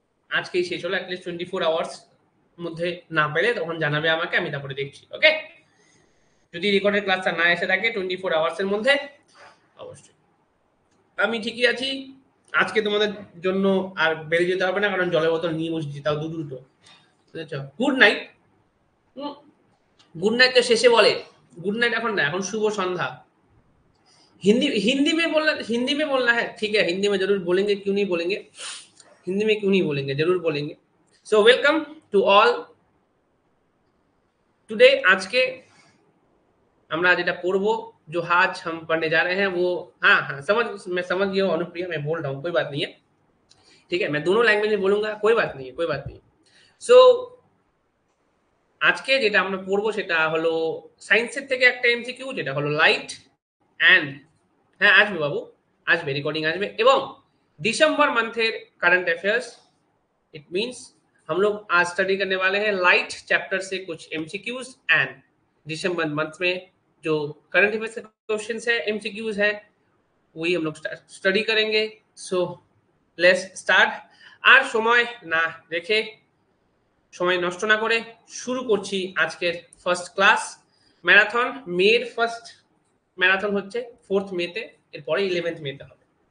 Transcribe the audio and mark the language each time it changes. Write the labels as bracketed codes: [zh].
[bn] আজকেই শেষ হলো, অ্যাটলিস্ট 24 আওয়ার্স মধ্যে না পেলে তখন জানাবে আমাকে, আমি তারপরে দেখছি। ওকে, যদি রেকর্ডের ক্লাসটা না এসে থাকে 24 আওয়ার্সের মধ্যে অবশ্যই। আমি ঠিকই আছি। আজকে তোমাদের জন্য আর বেরিয়ে যেতে হবে না, কারণ জলের বোতল নিয়ে বসেছি, তাও দুটো। বুঝেছ? Good night. [hi] गुड नाइट तो शेषे बोले, गुड नाइट [bn] এখন না, এখন শুভ সন্ধ্যা। [hi] हिंदी में बोलना है, ठीक है, हिंदी में जरूर बोलेंगे, क्यों नहीं बोलेंगे, हिंदी में क्यों नहीं बोलेंगे, जरूर बोलेंगे। [en] So welcome to all. [hi] Today आज के [bn] আমরা যেটা পড়বো, [hi] जो आज हम पढ़ने जा रहे हैं वो, हाँ हाँ मैं समझ गया हूँ अनुप्रिया, मैं बोल रहा हूँ, कोई बात नहीं है, ठीक है, मैं दोनों लैंग्वेज में बोलूंगा, कोई बात नहीं है, कोई बात नहीं। [bn] सो আজকে যেটা আমরা পড়বো সেটা হলো সায়েন্সের থেকে একটা এমসিকিউ, যেটা হলো লাইট অ্যান্ড, হ্যাঁ আসবে বাবু, আসবে, রেকর্ডিং আসবে, এবং दिसंबर मंथेर करंट अफेयर्स। [hi] इट मीन्स हम लोग आज स्टडी करने वाले हैं लाइट चैप्टर से कुछ एमसीक्यूज एंड दिसंबर मंथ में जो करंट अफेयर्स के क्वेश्चंस है, एमसीक्यूज है, वही हम लोग स्टडी करेंगे। [en] So let's start. [bn] আর সময় না রেখে, সময় নষ্ট না করে শুরু করছি আজকের ফার্স্ট ক্লাস। ম্যারাথন, মের ফার্স্ট ম্যারাথন হচ্ছে 4th মেতে, এরপরে 11th মেতে হবে।